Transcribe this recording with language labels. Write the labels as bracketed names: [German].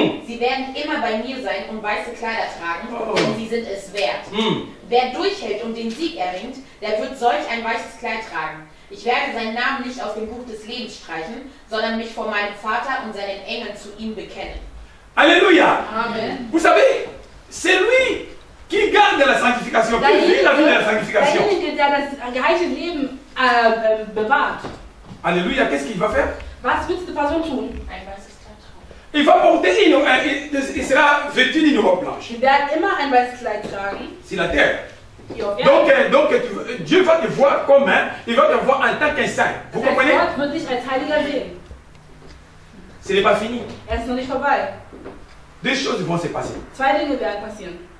[German] Sie werden immer bei mir sein und weiße Kleider tragen, denn sie sind es wert. Wer durchhält und den Sieg erringt, der wird solch ein weißes Kleid tragen. Ich werde seinen Namen nicht aus dem Buch des Lebens streichen, sondern mich vor meinem Vater und seinen Engeln zu ihm bekennen. Alléluia. Amen. [French] Vous savez, c'est lui qui garde la sanctification, qui vit la vie de la sanctification. [German] Derjenige, der das geheilte Leben bewahrt. [French] Alléluia, qu'est-ce qu'il va faire? [German] Was wird diese Person tun? Ein weißes Kleid tragen. [French] Il va porter il sera vêtu d'une robe blanche. [German] Sie werden immer ein weißes Kleid tragen. [French] C'est la terre. [German] Hier auf Erden. [French] Donc Dieu va te voir comme il va te voir en tant qu'un saint. Vous comprenez? [German] Gott wird dich als Heiliger sehen. [French] Ce n'est pas fini. [German] Ist noch nicht vorbei. [French] Deux choses vont se passer. [German] Zwei Dinge werden passieren.